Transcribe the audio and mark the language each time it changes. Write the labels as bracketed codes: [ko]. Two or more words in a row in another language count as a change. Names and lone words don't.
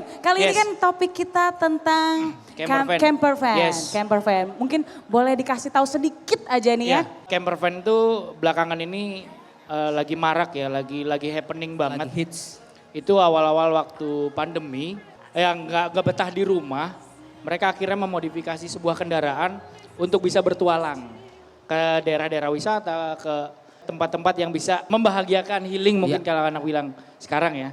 [id] kali ini Yes. kan topik kita tentang [en] Camper van. camper van. [id] Yes. [en] Camper van. [id] Mungkin boleh dikasih tahu sedikit aja nih ya. [en] Camper van [id] itu belakangan ini lagi marak ya, lagi happening banget. Lagi hits. Itu awal-awal waktu pandemi, yang nggak betah di rumah, mereka akhirnya memodifikasi sebuah kendaraan untuk bisa bertualang ke daerah-daerah wisata, ke tempat-tempat yang bisa membahagiakan, healing mungkin kalau anak bilang sekarang ya.